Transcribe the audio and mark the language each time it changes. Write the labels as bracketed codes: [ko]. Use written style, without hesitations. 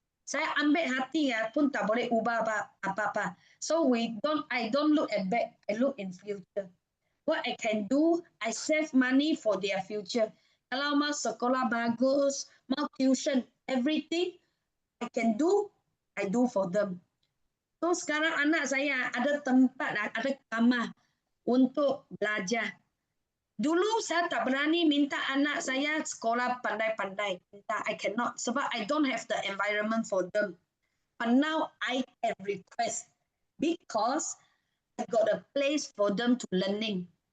[ms] Saya ambil hati pun tak boleh ubah apa-apa. [en] So I don't look at back, I look in future. What I can do, I save money for their future. [ms] Kalau mau sekolah bagus, mau tuition, [en] everything I can do, I do for them. [ms] So sekarang anak saya ada tempat, ada kamar untuk belajar. Dulu saya tak berani minta anak saya sekolah pandai-pandai. [en] I cannot [ms] sebab [en] I don't have the environment for them. But now I can request because I got a place for them to learning.